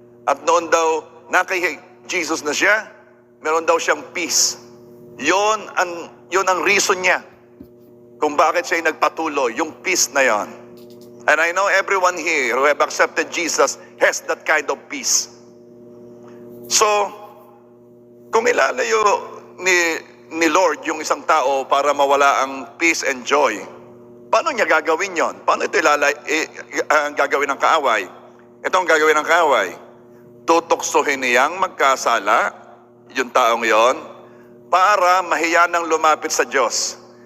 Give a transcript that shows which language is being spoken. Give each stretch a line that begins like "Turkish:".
Filipino: At noon daw, na kay Jesus na siya, meron daw siyang peace. Yun ang reason niya kung bakit siya nagpatuloy, yung peace na yon.
English: And I know everyone here who have accepted Jesus has that kind of peace.
Filipino: So, kung ilalayo ni Lord yung isang tao para mawala ang
English: peace and joy,
Filipino: paano niya gagawin yon? Paano ito gagawin ng kaaway? Ito ang gagawin ng kaaway. Tutuksohin niyang magkasala, yung taong yon, para mahiyanang lumapit sa Diyos.